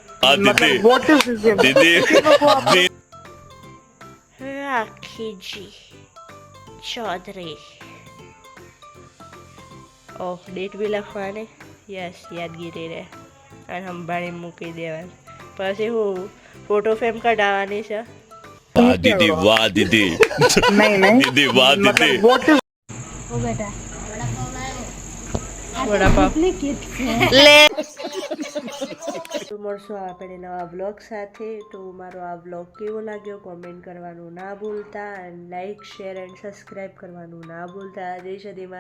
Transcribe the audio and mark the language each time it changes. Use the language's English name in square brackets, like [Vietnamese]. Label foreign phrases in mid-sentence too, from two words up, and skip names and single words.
[Gujarati] રાખીજી ચૌધરી. ઓહ ડેટ બી લખવાની. યસ યાદગીરી રે અને સંભાળી મૂકી દેવાની. પછી હું [English] photo frame [Gujarati] કઢાવવાની છે. [Hindi] वाह दीदी वाह दीदी दीदी वाह दीदी [Gujarati] વડાપાવ લે. તો મળશું આપણે નવા બ્લોગ સાથે. તો મારો આ બ્લોગ કેવો લાગ્યો કોમેન્ટ કરવાનું ના ભૂલતા. [English] and like share and subscribe [Gujarati] કરવાનું ના ભૂલતા.